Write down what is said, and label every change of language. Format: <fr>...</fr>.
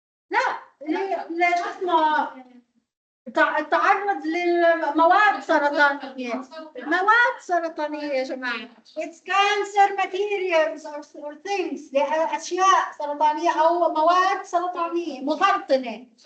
<ar>لا ليش اسمه التعرض للمواد سرطانية. مواد سرطانية يا جماعة.</ar> <en>It's cancer materials or things.</en> <ar>أشياء سرطانية أو مواد سرطانية مسرطنة.</ar>